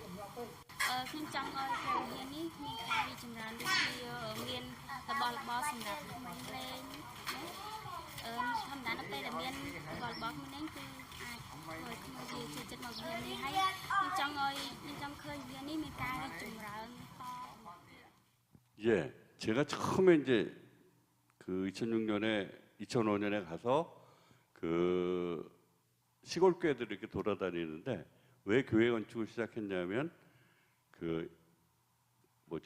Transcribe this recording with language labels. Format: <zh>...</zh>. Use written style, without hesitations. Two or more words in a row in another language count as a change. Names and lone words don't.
<km>ព្រះវិហារនេះមានការរីចម្រើនដូចជាមានរបស់របរសម្រាប់ក្មេងលេង ធម្មតានៅពេលដែលមានរបស់នេះគឺអាចធ្វើឲ្យជាចិត្តមកវានេះហើយខ្ញុំចង់ឃើញវានេះមានការរីកចម្រើនត</km> <ko>예, 제가 처음에 이제 그 2005년에 가서 그 시골 교회들을 이렇게 돌아다니는데 왜 교회 건축을 시작했냐면 그 뭐죠?</ko>